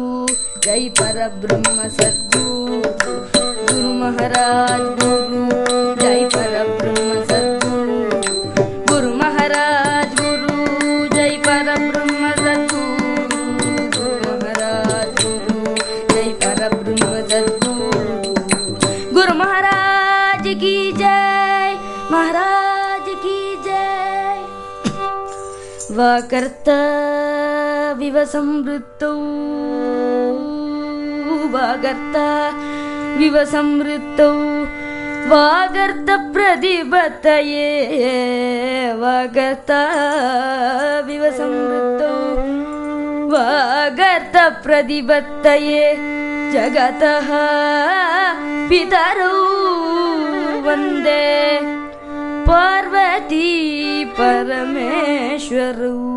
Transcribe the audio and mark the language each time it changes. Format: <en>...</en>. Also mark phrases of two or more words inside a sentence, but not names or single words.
<hi>जय परब्रह्म सद्गुरु गुरु महाराज गुरु जय परब्रह्म सद्गुरु गुरु महाराज गुरु जय परब्रह्म सद्गुरु गुरु महाराज गुरु जय परब्रह्म सद्गुरु गुरु महाराज की जय महाराज की जय</hi> <sa>ವಾಕರ್ತ ವಿವ ಸಂವೃತ್ತೌ ವಾಗರ್ತ ವಿವ ಸಂವೃತ್ತೌ ವಾಗರ್ತ ಪ್ರತಿಬತ್ತಯೇ ವಾಗರ್ತ ವಿವ ಸಂವೃತ್ತೌ ವಾಗರ್ತ ಪ್ರತಿಬತ್ತಯೇ ಜಗತಃ ಪಿತರೌ ವಂದೇ ಪಾರ್ವತಿ ಪರಮೇಶ್ವರೌ</sa>